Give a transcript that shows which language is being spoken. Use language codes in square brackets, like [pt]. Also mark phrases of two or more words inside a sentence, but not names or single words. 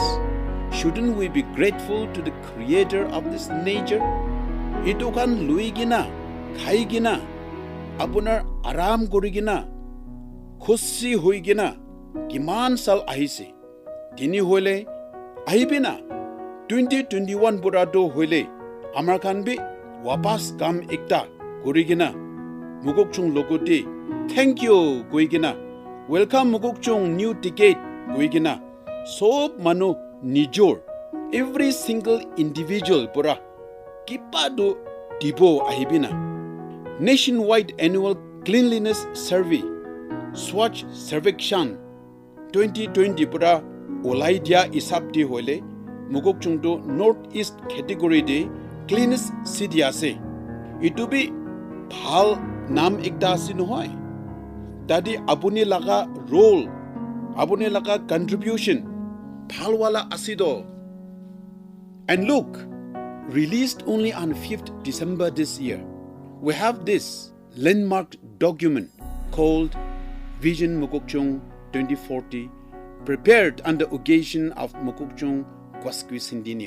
[en] Shouldn't we be grateful to the creator of this nature? [nag] Ito kan luigina, khaigina, apunar aram gorigina, khushi hoigina, kiman sal ahise. Tini hoile ahibina. 2021 burado hoile amar khan bi wapas kam ekta gorigina. Mukokchung logoti [en] thank you [nag] goigina. Welcome Mukokchung [en] new ticket [nag] goigina. Sob manu nijor [en] every single individual [nag] pura kipado dibo ahibina. [en] Nationwide annual cleanliness survey [nag] Swachh Sarvekshan 2020 pura olaidia isapti hoile Mukokchung to [en] northeast category [nag] de [en] cleanest city [nag] ase. Itu bi phal nam ekta ase nohoy. Tadi apuni laga role, apuni laga contribution phalwala asido. [en] And look, released only on 5th December this year, we have this landmark document called Vision Mukokchung 2040, prepared on the occasion of Mukokchung Quasquicentennial.